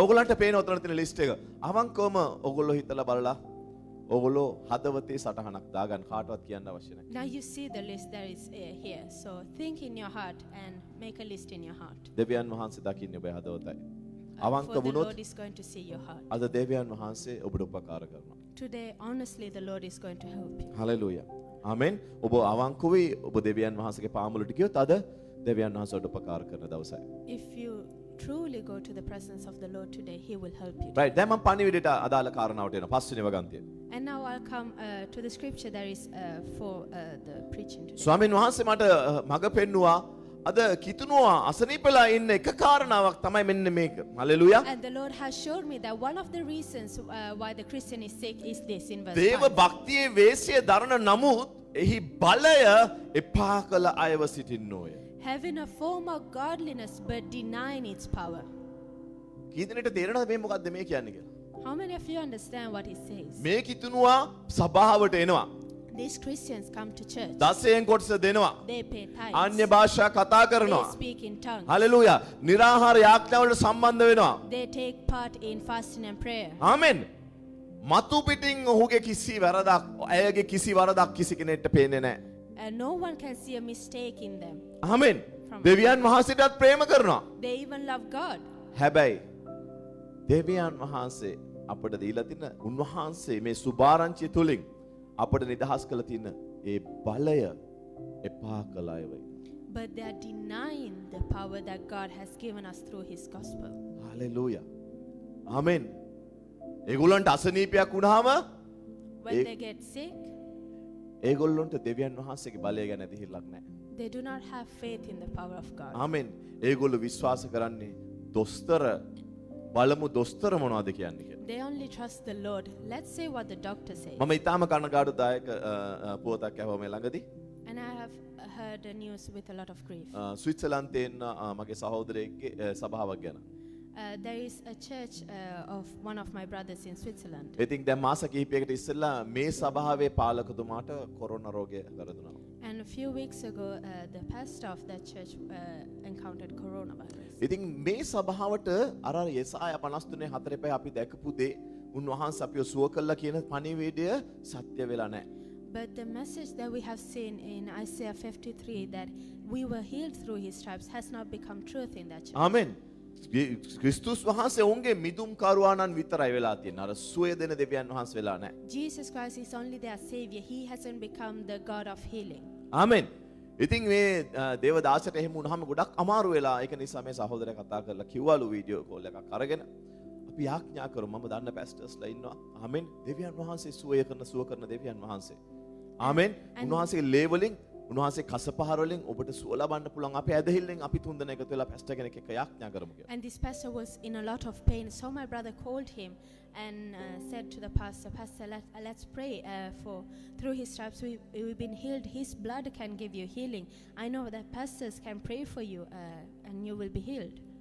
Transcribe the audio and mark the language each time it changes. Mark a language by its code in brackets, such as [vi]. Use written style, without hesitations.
[si] ඔයගොල්ලන්ට පේන උතන තියෙන ලිස්ට් එක. අවංකවම ඔයගොල්ලෝ හිතලා බලලා ඔයගොල්ලෝ හදවතේ සටහනක් දාගන්න කාටවත් කියන්න අවශ්‍ය නැහැ. [en] Now you see the list that is here. So think in your heart and make a list in your heart. [si] දෙවියන් වහන්සේ දකින්නේ ඔබේ හදවතයි. [en] For [si] අවංක [en] the [si] වුණොත් [en] Lord is going to see your heart. [si] අද දෙවියන් වහන්සේ ඔබට උපකාර කරනවා. [en] Today, honestly, the Lord is going to help you. [si] Hallelujah. ආමෙන්. ඔබ අවංක වෙයි ඔබ දෙවියන් වහන්සේගේ පාමුලට ගියොත් අද දෙවියන් වහන්සේට උපකාර කරන දවසයි. [en] If you truly go to the presence of the Lord today, He will help you. [si] right දැන් මම පණිවිඩයට අදාළ කාරණාවට එනවා. පස්වෙනි වගන්තිය. [en] And now I'll come to the scripture that is for the preaching today. [si] ස්වාමීන් වහන්සේ මට මඟ පෙන්නුවා අද කිතුනවා අසනීපලා ඉන්න එක කාරණාවක් තමයි මෙන්න මේක. Hallelujah. [en] And the Lord has showed me that one of the reasons why the Christian is sick is this in verse [si] දේව [en] 5. [si] භක්තියේ වේශය දරන නමුත් එහි බලය එපා කළ අයව සිටින්නෝය. [en] Having a form of godliness but denying its power. [si] කී දෙනෙක්ට තේරෙනවද මේ මොකද්ද මේ කියන්නේ කියලා? [en] How many of you understand what He says? [si] මේ කිතුනවා සභාවට එනවා. [en] These Christians come to church. [si] දසයෙන් කොටස දෙනවා. [en] They pay tithes. [si] අන්‍ය භාෂා කතා [en] They [si] කරනවා. [en] speak in tongues. [si] හලෙලූයා. निराහාර යාඥාවලට සම්බන්ධ වෙනවා. [en] They take part in fasting and prayer. [si] ආමෙන්. මතු පිටින් ඔහුගේ කිසි වැරදක් ඇයගේ කිසි වරදක් කිසි කෙනෙක්ට පේන්නේ නැහැ. [en] And no one can see a mistake in them. [si] ආමෙන්. දෙවියන් වහන්සේටත් ප්‍රේම කරනවා. [en] They even love God. [si] හැබැයි දෙවියන් වහන්සේ අපට දීලා තින උන්වහන්සේ මේ සුභාරංචිය තුලින් අපට නිදහස් කළ තියෙන ඒ බලය එපා කළ අය වෙයි. [en] But they are denying the power that God has given us through His gospel. [si] Hallelujah. ආමෙන්. ඒගොල්ලන්ට අසනීපයක් වුණාම [en] When they get sick, [si] ඒගොල්ලන්ට දෙවියන් වහන්සේගේ බලය ගැන ඇදහිල්ලක් නැහැ. [en] They do not have faith in the power of God. [si] ආමෙන්. ඒගොල්ලෝ විශ්වාස කරන්නේ දොස්තර බලමු දොස්තර මොනවද කියන්නේ කියලා. [en] They only trust the Lord. Let's say what the doctor says. [si] මම ඊටාම කනගාටුදායක පුවතක් ඇහුවා මේ ළඟදී. [en] And I have heard the news with a lot of grief. [si] ස්විට්සර්ලන්තේ ඉන්න මගේ සහෝදරයෙක්ගේ සභාවක් ගැන. [en] There is a church of one of my brothers in Switzerland. [si] ඉතින් දැන් මාස කිහිපයකට ඉස්සෙල්ලා මේ සභාවේ පාලකතුමාට කොරෝනා රෝගය වැරදුනා. [en] And a few weeks ago, the pastor of that church encountered coronavirus. [si] ඉතින් මේ සභාවට අර යෙසායා 53:4 අපි දැකපු දේ උන්වහන්සේ අපිව සුව කළා කියන පණිවිඩය සත්‍ය වෙලා නැහැ. [en] But the message that we have seen in Isaiah 53 that we were healed through his stripes has not become truth in that church. [si] ආමෙන්. ක්‍රිස්තුස් වහන්සේ ඔවුන්ගේ මිදුම් කරුවාණන් විතරයි වෙලා තියෙන්නේ. අර සුවය දෙන දෙවියන් වහන්සේ වෙලා නැහැ. [en] Jesus Christ is only their savior. He hasn't become the God of healing. [si] ආමෙන්. ඉතින් මේ දේවදාසට එහෙම වුණාම ගොඩක් අමාරු වෙලා ඒක නිසා මේ සහෝදරයා කතා කරලා කිව්වලු වීඩියෝ කෝල් එකක් අරගෙන අපි යාඥා කරමු මම දන්න පැස්ටර්ස්ලා ඉන්නවා. ආමෙන්. දෙවියන් වහන්සේ සුවය කරන දෙවියන් වහන්සේ. ආමෙන්. උන්වහන්සේගේ ලේවලින් උන්වහන්සේ කසපහර වලින් ඔබට සුව ලබන්න පුළුවන්. අපි ඇදහිල්ලෙන් අපි තුන්දෙනා එකතු වෙලා පැස්ටර් කෙනෙක් එක්ක යාඥා කරමු කියලා. [en] And this pastor was in a lot of pain. So my brother called him and said to the pastor, let's pray for through his stripes we've been healed. His blood can give you healing. I know that pastors can pray for you and you will be healed.